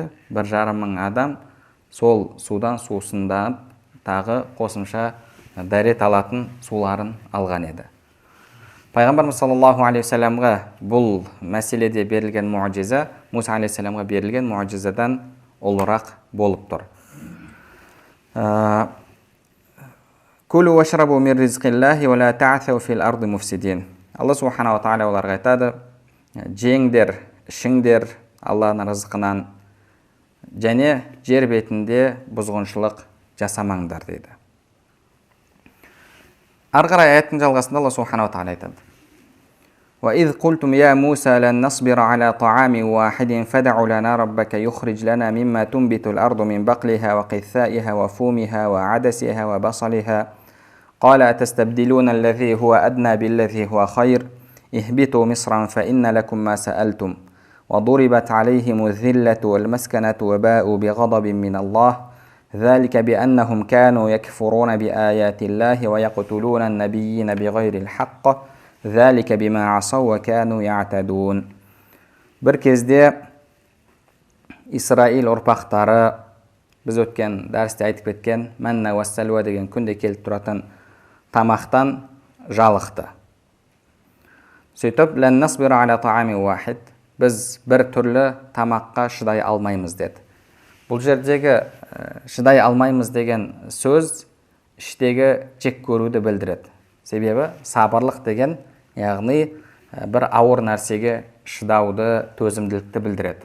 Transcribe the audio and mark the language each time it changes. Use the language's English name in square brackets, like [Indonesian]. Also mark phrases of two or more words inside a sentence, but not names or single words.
[Kazakh] 1,5 мың адам сол судан сусындап тағы қосымша дәрет алатын суларын алған еді. Пайғамбарымыз [Arabic] صلى الله عليه وسلم [Kazakh] бұл мәселеде берілген муъжиза Муса алейхиссаламға берілген муъжизадан ұлырақ болып тұр. [Arabic] كلوا واشربوا من رزق الله ولا تعثوا في الأرض مفسدين. [Kazakh] Алла [Arabic] سبحانه وتعالى [Kazakh] оларға айтады: жеңдер, ішіңдер Алланың рызқынан, және жер бетінде бұзғыншылық жасамаңдар дейді. Ары қарай аяттың жалғасында Алла [Arabic] سبحانه وتعالى [Kazakh] айтады: [Arabic] وَإِذْ قُلْتُمْ يَا مُوسَى لَن نَّصْبِرَ عَلَى طَعَامٍ وَاحِدٍ فَادْعُ لَنَا رَبَّكَ يُخْرِجْ لَنَا مِمَّا تُنبِتُ الْأَرْضُ مِنْ بَقْلِهَا وَقِثَّائِهَا وَفُومِهَا وَعَدَسِهَا وَبَصَلِهَا قَالَ أَتَسْتَبْدِلُونَ الَّذِي هُوَ أَدْنَى بِالَّذِي هُوَ خَيْرٌ اهْبِطُوا مِصْرًا فَإِنَّ لَكُمْ مَا سَأَلْتُمْ وَضُرِبَتْ عَلَيْهِمُ الذِّلَّةُ وَالْمَسْكَنَةُ وَبَاءُوا بِغَضَبٍ مِّنَ اللَّهِ ذَلِكَ بِأَنَّهُمْ كَانُوا يَكْفُرُونَ بِآيَاتِ اللَّهِ وَيَقْتُلُونَ النَّبِيِّينَ بِغَيْرِ الْحَقِّ ذَلِكَ بِمَا عَصَوْا وَكَانُوا يَعْتَدُونَ. [Kazakh] Бір кезде Исраил ұрпақтары, біз өткен дәрісте айтып кеткен [Arabic] المن والسلوى [Kazakh] деген күнде келіп тұратын тамақтан жалықты. Сөйтіп, [Arabic] لن نصبر على طعام واحد, [Kazakh] біз бір түрлі тамаққа шыдай алмаймыз деді. Бұл жердегі шыдай алмаймыз деген сөз іштегі жек көруді білдіреді. Себебі сабырлық деген, яғни бір ауыр нәрсеге шыдауды, төзімділікті білдіреді.